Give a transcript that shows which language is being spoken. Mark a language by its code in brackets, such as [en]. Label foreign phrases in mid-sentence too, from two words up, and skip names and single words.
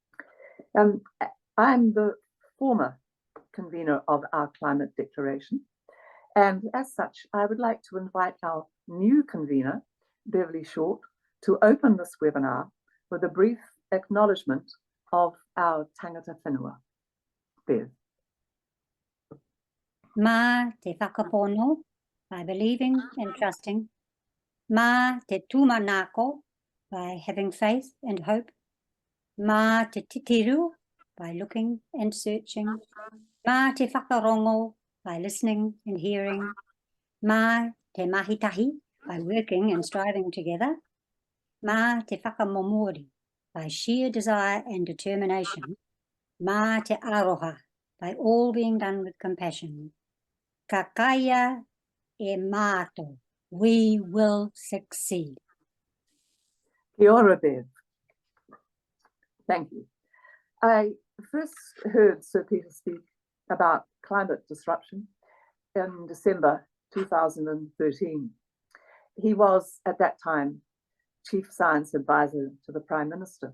[en] I'm the former convener of our climate declaration. And as such, I would like to invite our new convener, Beverly Short, to open this webinar with a brief acknowledgement of our [mi] tangata whenua. [en] Bev. [mi] Ma te whakapono, [en] by believing and trusting. [mi] Ma te tūmanako, [en] by having faith and hope. [mi] Ma te titiru, [en] by looking and searching. [mi] Ma te whakarongo, [en] by listening and hearing. [mi] Ma te mahitahi, [en] by working and striving together. [mi] Ma te whakamomori, [en] by sheer desire and determination. [mi] Ma te aroha, [en] by all being done with compassion. [mi] Kakaya e mato, [en] we will succeed. [mi] Kia ora, Bev. [en] Thank you. I first heard Sir Peter speak about climate disruption in December 2013. He was, at that time, Chief Science Advisor to the Prime Minister.